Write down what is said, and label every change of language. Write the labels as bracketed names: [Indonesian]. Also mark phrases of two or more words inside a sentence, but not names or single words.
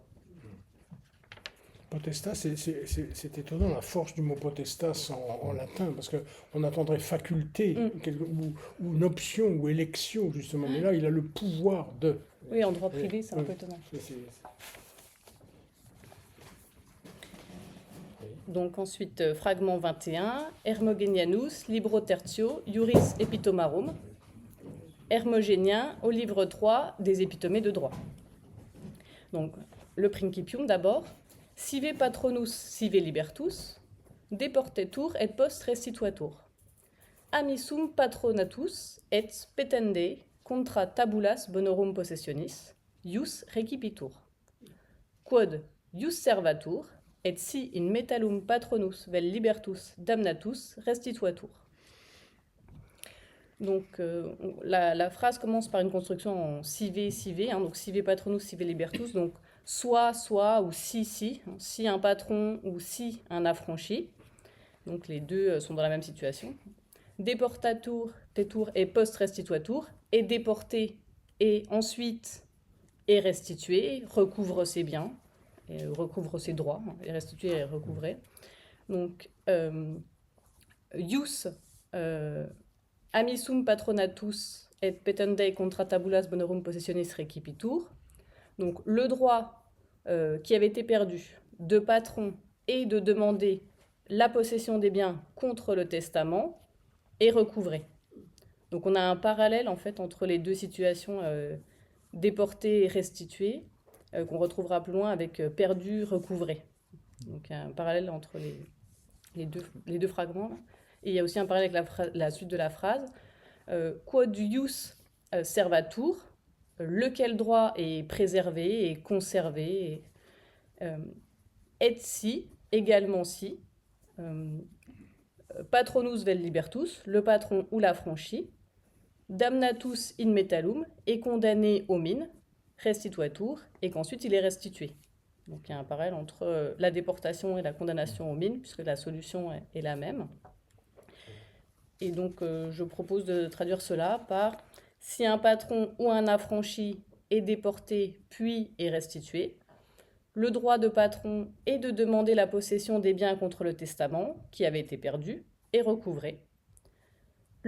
[French] Potestas, c'est étonnant la force du mot potestas en latin, parce qu'on attendrait faculté ou une option ou élection, justement. Mais là, il a le pouvoir de. Oui, en droit privé, c'est un peu étonnant. Donc ensuite, fragment 21, [Latin] Hermogenianus, libro tertio, iuris epitomarum. [French] Hermogénien, au livre 3 des épitomées de droit. Donc, le principium d'abord. [Latin] Sive patronus, sive libertus, deportetur et post restituatur. Amissum patronatus et petende contra tabulas bonorum possessionis, ius recipitur. Quod ius servatur, et si in metallum patronus vel libertus damnatus restituatur. [French] Donc la phrase commence par une construction en sive, donc [Latin] sive patronus, sive libertus, [French] donc soit ou si un patron ou si un affranchi. Donc les deux sont dans la même situation. [Latin] Deportatur, tetur et post restituatur, [French] est déporté et ensuite est restitué, recouvre ses biens, et recouvre ses droits, est restitué et recouvré. [Latin] Donc ius amissum patronatus et petende contra tabulas bonorum possessionis recipitur. [French] Donc le droit qui avait été perdu de patron et de demander la possession des biens contre le testament est recouvré. Donc on a un parallèle en fait entre les deux situations déporté et restitué qu'on retrouvera plus loin avec perdu, recouvré. Donc il y a un parallèle entre les deux fragments. Et il y a aussi un parallèle avec la suite de la phrase. [Latin] Quod ius servatur, [French] lequel droit est préservé et conservé, et si, également si, [Latin] patronus vel libertus, [French] le patron ou l'affranchi, [Latin] damnatus in metallum, [French] est condamné aux mines, restituatur, et qu'ensuite il est restitué. Donc il y a un parallèle entre la déportation et la condamnation aux mines, puisque la solution est la même. Et donc je propose de traduire cela par « si un patron ou un affranchi est déporté puis est restitué, le droit de patron est de demander la possession des biens contre le testament qui avait été perdu et recouvré.